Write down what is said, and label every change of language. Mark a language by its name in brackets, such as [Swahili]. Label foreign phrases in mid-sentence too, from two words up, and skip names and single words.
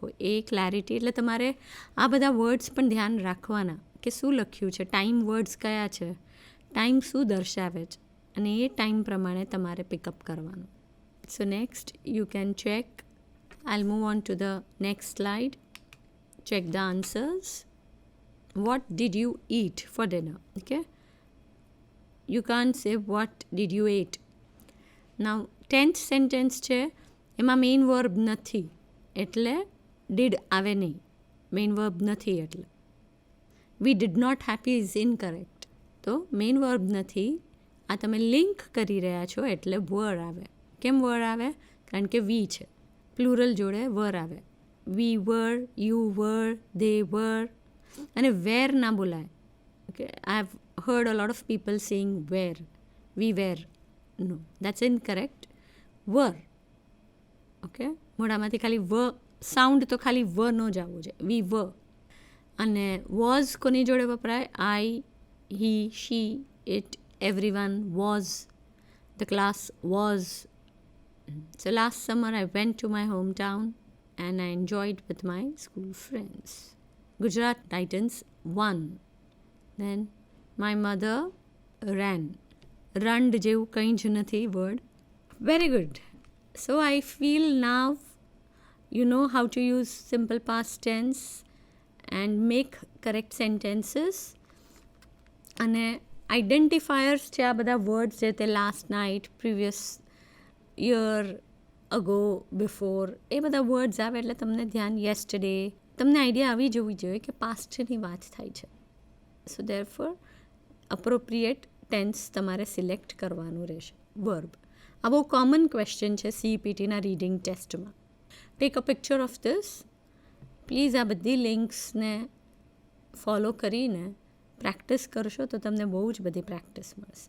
[Gujarati] એ ક્લેરિટી એટલે તમારે આ બધા વર્ડ્સ પણ ધ્યાન રાખવાના કે શું લખ્યું છે, [English] time words [Gujarati] કયા છે, ટાઈમ શું દર્શાવે છે અને એ ટાઈમ પ્રમાણે તમારે પિકઅપ કરવાનું. [English] So next you can check. I'll move on to the next slide. Check the answers. What did you eat for dinner? Okay. You can't say what did you ate. Now 10th sentence [Gujarati] છે એમાં [English] main verb [Gujarati] નથી એટલે ડીડ આવે નહીં. [English] main verb [Gujarati] નથી એટલે [English] we did not happy is incorrect. [Gujarati] તો [English] main verb [Gujarati] નથી, આ તમે લિંક કરી રહ્યા છો એટલે વર આવે. કેમ વર આવે? કારણ કે વી છે, પ્લુરલ જોડે વર આવે. [English] We were, you were, they were. [Gujarati] અને વેર ના બોલાય. [English] Okay, I have heard a lot of people saying were, we were. No, that's incorrect. Were. [Gujarati] Okay, મોઢામાંથી ખાલી વ સાઉન્ડ તો ખાલી વ નો જ આવવો જોઈએ. વી વ. અને વોઝ કોની જોડે વપરાય? [English] I, he, she, it, everyone was. The class was. So last summer I went to my hometown and I enjoyed with my school friends. Gujarat Titans won. Then my mother ran. [Gujarati] Run જેવું કંઈ જ નથી word. [English] Very good. So I feel now you know how to use simple past tense and make correct sentences. [Gujarati] અને identifiers છે આ બધા words છે તે [English] last night, previous year, ago, before, [Gujarati] એ બધા words આવે એટલે તમને ધ્યાન yesterday, તમને આઈડિયા આવી જવી જોઈએ કે પાસ્ટની વાત થાય છે. [English] So therefore appropriate tense [Gujarati] તમારે સિલેક્ટ કરવાનું રહેશે. વર્બ આ બહુ [English] common question [Gujarati] છે CEPTના [English] reading test. Take a picture of this. [Gujarati] પ્લીઝ આ બધી લિંક્સને ફોલો કરીને પ્રેક્ટિસ કરશો તો તમને બહુ જ બધી પ્રેક્ટિસ મળશે.